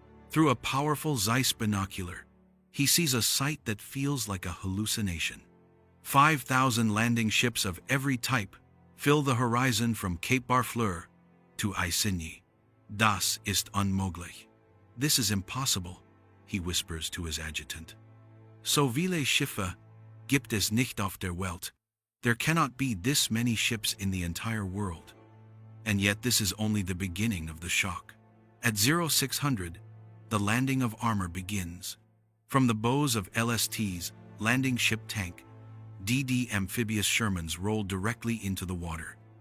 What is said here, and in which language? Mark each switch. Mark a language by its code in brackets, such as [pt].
[en] Through a powerful Zeiss binocular, he sees a sight that feels like a hallucination. 5,000 landing ships of every type fill the horizon from Cape Barfleur to Isigny. [de] Das ist unmöglich. [en] This is impossible, he whispers to his adjutant. [de] So viele Schiffe gibt es nicht auf der Welt. [en] There cannot be this many ships in the entire world. And yet this is only the beginning of the shock. At 0600, the landing of armor begins. From the bows of LST's landing ship tank, DD amphibious Shermans roll directly into the water.